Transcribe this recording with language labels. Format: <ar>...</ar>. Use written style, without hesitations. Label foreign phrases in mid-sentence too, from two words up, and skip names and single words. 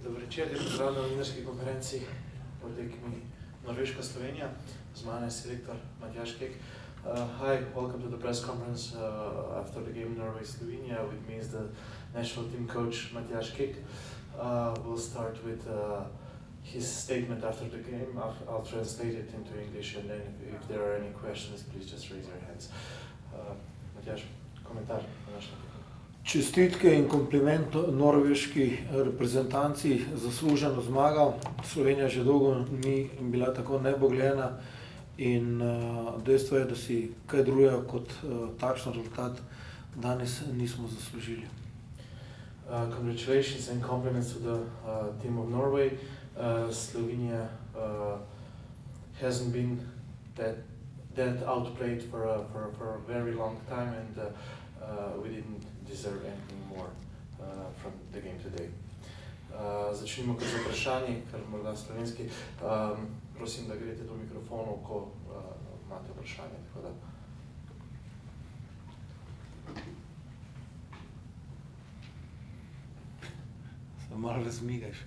<sl>večer, pozdravljam na novinarski konferenci po tekmi Norveška-Slovenija. Z mano je selektor Matjaž Kek.</sl> <en>Hi, welcome to the press conference after the game Norway-Slovenia. With me is the national team coach Matjaž Kek. We'll start with his statement after the game. I'll translate it into English, and then if there are any questions, please just raise your hands.</en> <sl>Matjaž, komentar na naš tekmo. Čestitke in kompliment norveški reprezentanci, zasluženo zmagal. Slovenija že dolgo ni bila tako nebogljena in dejstvo je, da si kaj drugega kot takšen rezultat danes nismo zaslužili. Congratulations and compliments to the team of Norway. Slovenia hasn't been that outplayed for a very long time, and we didn't deserve anything more from the game today. Začnimo kar z vprašanji, kar morda slovenski. Prosim, da greste do mikrofonov, ko imate vprašanje. Tako da. Se malo razmigaš.</sl>